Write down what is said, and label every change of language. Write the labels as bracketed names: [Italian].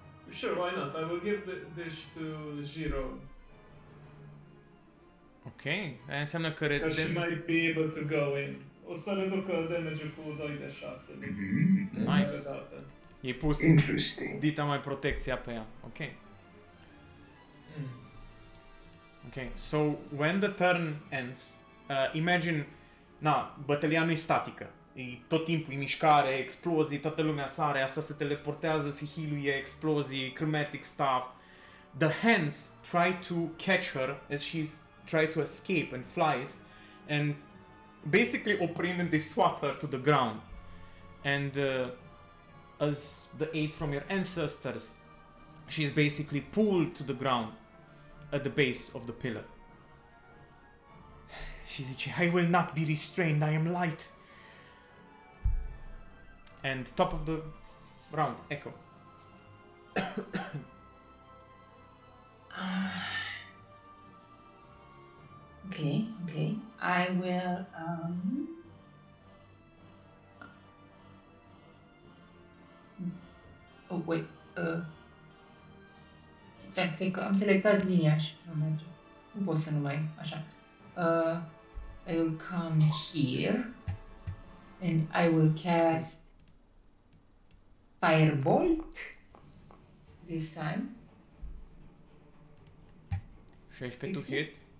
[English] Sure, why not? I will give this to Zero. [Romanian] Ok, aia înseamnă că [English] Because she might be able to go in. [Romanian] O să reducă damage-ul cu 2 de 6. [English] Nice. [Romanian] E pus [English] Interesting. [Romanian] dita mai protecția pe ea. [English] Ok. Mm. Ok, so when the turn ends, imagine, [Romanian] bătălia nu e statică. E tot timpul e mișcare, explozii, toată lumea sare, asta se teleportează, se healuie, explozii, [English] chromatic stuff. The hands try to catch her as she's try to escape and flies, and basically [Romanian] oprind [English] and they swat her to the ground. And as the aid from your ancestors, she's basically pulled to the ground at the base of the pillar. She zice, I will not be restrained, I am light. And top of the round, Echo. Okay. I will, Oh, wait, [Romanian] Cred că am selectat linia și nu merge. Nu pot să nu mai, așa. [English] I will come here and I will cast Firebolt this time. 16 to hit.